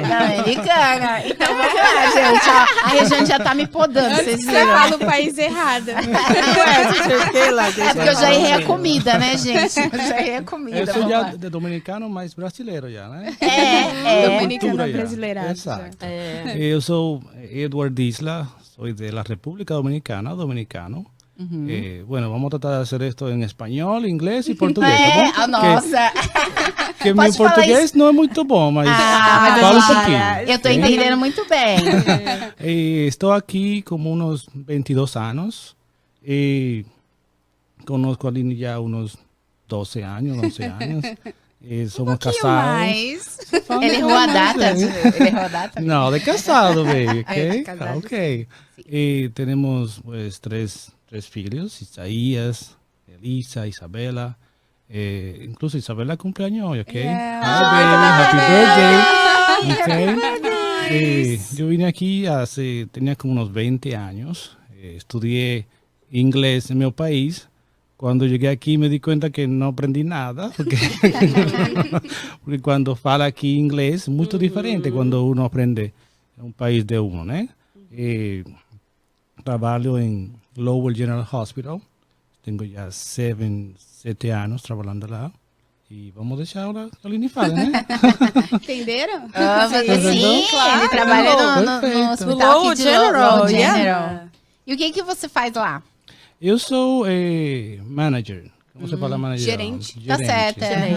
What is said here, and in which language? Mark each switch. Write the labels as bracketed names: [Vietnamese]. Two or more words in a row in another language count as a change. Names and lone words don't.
[Portuguese] americana. Então vamos lá, gente. Ó, a Regiane já tá me podando, vocês Você viram? fala o país errado. É porque eu já errei a comida, né, gente? Eu já errei a comida. Eu sou vamos já lá. de dominicano, mas brasileiro já, né? Dominicana Cultura já. brasileirada, Exato. É. Eu sou [Spanish] Edward Disla, soy de la República Dominicana, dominicano. Bueno, vamos a tratar de hacer esto en español, inglés y portugués, [Portuguese] É, tá a bom? nossa. Que Pode meu falar português não é muito bom, mas mas falo um para. pouquinho. Eu tô entendendo muito bem. [Spanish] Estou aquí como unos 22 años. Conozco a Aline ya unos 12 años, 11 años. Somos casados. [Portuguese] Mas... Ele errou a data. Ele errou a data. [Spanish] No, de casado, [English] baby, [Spanish] ¿ok? De casado. Ok. Y tenemos pues tres filhos, Isaías, Elisa, Isabela. Incluso Isabela cumpleaños hoy, ¿ok? [English] Yeah. Happy birthday. Ok. [Spanish] Yo vine aquí tenía como unos 20 años. Estudié inglés en mi país. Cuando llegué aquí me di cuenta que no aprendí nada, porque cuando fala aquí inglés es muy diferente cuando uno aprende en un país de uno, ¿no? Trabajo en Lowell General Hospital, tengo ya 7 años trabajando [Portuguese] lá, e vamos deixar a Aline falar, né? Entenderam? Sim, claro. ele trabalha no Perfeito. hospital Lowell aqui de General, Lowell yeah. General. E o que você faz lá? Eu sou manager, como você fala manager? Gerente. Tá certo, é.